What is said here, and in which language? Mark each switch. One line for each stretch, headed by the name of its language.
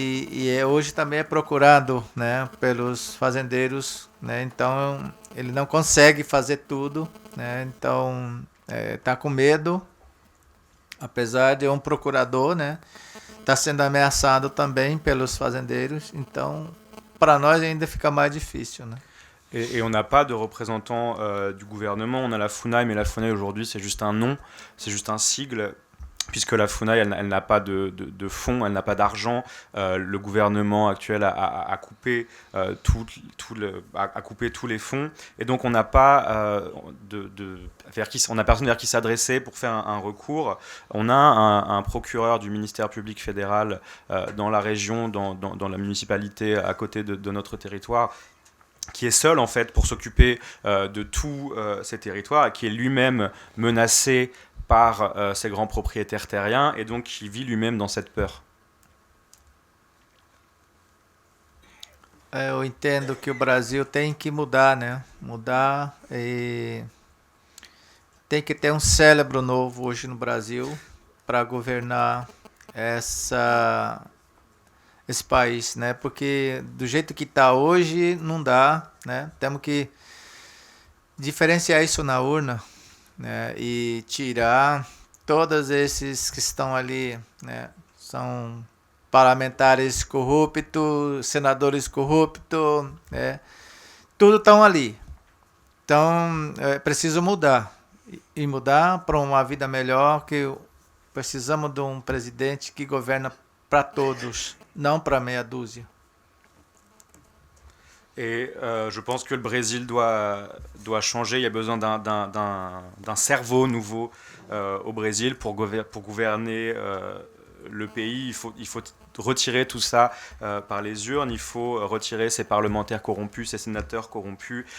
Portuguese: E hoje também é procurado, né, pelos fazendeiros, né, então ele não consegue fazer tudo, né, então está com medo. Apesar de um procurador, né, está sendo ameaçado também pelos fazendeiros, então para nós ainda fica mais difícil, né?
French: Et on n'a pas de représentant du gouvernement. On a la FUNAI, mais la FUNAI aujourd'hui c'est juste un nom, c'est juste un sigle, puisque la FUNAI elle n'a pas de fonds, elle n'a pas d'argent. Le gouvernement actuel a coupé a coupé tous les fonds, et donc on n'a pas on a personne vers qui s'adresser pour faire un recours. On a un procureur du ministère public fédéral dans la région, dans la municipalité à côté de notre territoire, qui est seul en fait pour s'occuper de tous ces territoires, et qui est lui-même menacé par ces grands propriétaires terriens, et donc qui vit lui-même dans cette peur.
Portuguese: Eu entendo que o Brasil tem que mudar, né? Mudar, e tem que ter um cérebro novo hoje no Brasil para governar esse país, né? Porque do jeito que está hoje não dá, né? Temos que diferenciar isso na urna, né? E tirar todos esses que estão ali, né? São parlamentares corruptos, senadores corruptos, né? Tudo estão ali. Então, é preciso mudar. E mudar para uma vida melhor, que precisamos de um presidente que governa para todos, não para meia dúzia.
French: Et je pense que le Brésil doit changer. Il y a besoin d'un cerveau nouveau au Brésil pour gouverner le pays. Il faut retirer tout ça par les urnes. Il faut retirer ces parlementaires corrompus, ces sénateurs corrompus.